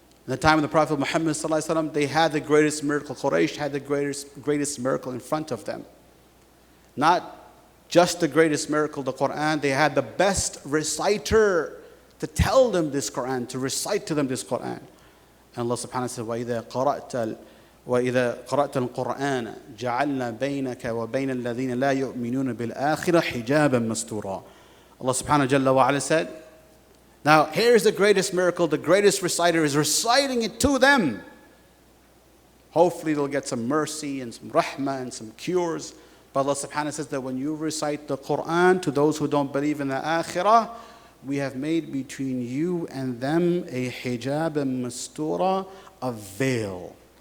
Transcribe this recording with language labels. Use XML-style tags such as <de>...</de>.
<en>In the time of the Prophet Muhammad sallallahu alaihi wasallam, they had the greatest miracle. Quraysh had the greatest miracle in front of them. Not just the greatest miracle, the Qur'an. They had the best reciter to tell them this Qur'an, to recite to them this Qur'an. And Allah subhanahu wa ta'ala said,</en> <ar>وَإِذَا قَرَأْتَ الْقُرْآنَ جَعَلْنَا بَيْنَكَ وَبَيْنَ الَّذِينَ لَا يُؤْمِنُونَ بِالْآخِرَةِ حِجَابًا مَسْتُورًا.</ar> <en>Allah subhanahu wa ta'ala said, now here's the greatest miracle. The greatest reciter is reciting it to them. Hopefully they'll get some mercy and some rahmah and some cures. But Allah subhanahu wa ta'ala says that when you recite the Qur'an to those who don't believe in the akhirah, we have made between you and them a hijab and mastura, a veil.</en>